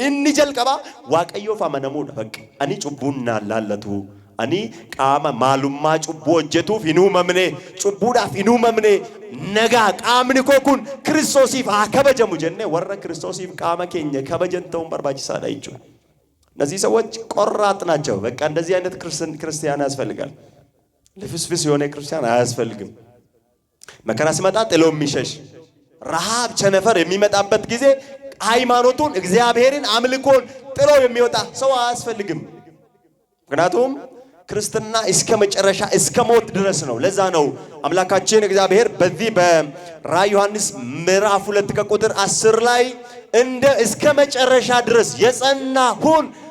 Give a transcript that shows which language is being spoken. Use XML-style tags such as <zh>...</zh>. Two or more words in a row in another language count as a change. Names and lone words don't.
<om>Inni jalqaba waaqayyoof amanamuudha. Bakka ani cubbuun naan laallatu. Ani qaama maalummaa cubbuu hojjetuuf hin uumamne, cubbuudhaaf hin uumamne, nagaa qaamni koo kun Kiristoosiif haa kabajamu jennee warra Kiristoosiif qaama keenya kabajan ta'uun barbaachisaadha jechuudha.</om> <am>እነዚህ ሰዎች ቆራጥ ናቸው። በቃ እንደዚህ አይነት ክርስቲያን ያስፈልጋል። ልፍስፍስ የሆነ ክርስቲያን አያስፈልግም። መከራ ሲመጣ ጥሎ የሚሸሽ ረሃብ ቸነፈር የሚመጣበት ጊዜ ሃይማኖቱን እግዚአብሔርን አምልኮን ጥሎ የሚወጣ ሰው አያስፈልግም። ምክንያቱም ክርስትና እስከ መጨረሻ እስከ ሞት ድረስ ነው። ለዛ ነው አምላካችን እግዚአብሔር በዚህ በራዕይ ዮሐንስ ምዕራፍ 2 ከቁጥር 10 ላይ እንደ እስከ መጨረሻ ድረስ የጸና ሁን</am>